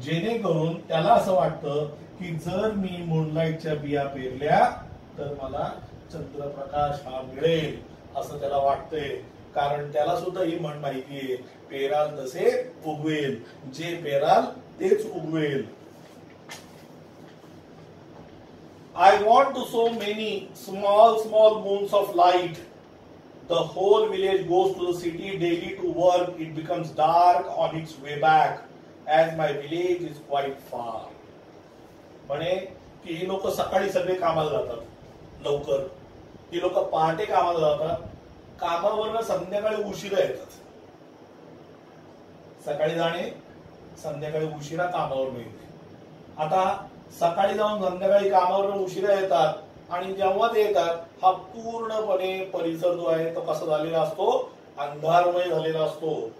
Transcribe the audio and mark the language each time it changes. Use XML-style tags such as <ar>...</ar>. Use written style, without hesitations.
<mr>जेणेकरून त्याला असं वाटतं की जर मी मूनलाईटच्या बिया पेरल्या तर मला चंद्रप्रकाश हा मिळेल, असं त्याला वाटतंय. कारण त्याला सुद्धा ही म्हण माहितीये, पेराल तसे उगवेल, जे पेराल तेच उगवेल.</mr> <en>I want to so many small moons of light. The whole village goes to the city daily to work. It becomes dark on its way back, as my village is quite far.</en> <mr>म्हणे की ही लोक सकाळी सगळे कामाला जातात लवकर, ही लोक पहाटे कामाला जातात, कामावरनं संध्याकाळी उशिरा येतात. सकाळी जाणे, संध्याकाळी उशिरा कामावर मिळते. आता सकाळी जाऊन संध्याकाळी कामावर उशिरा येतात आणि जेव्हा ते येतात हा पूर्णपणे परिसर जो आहे तो कसा झालेला असतो, अंधारमय झालेला असतो.</mr>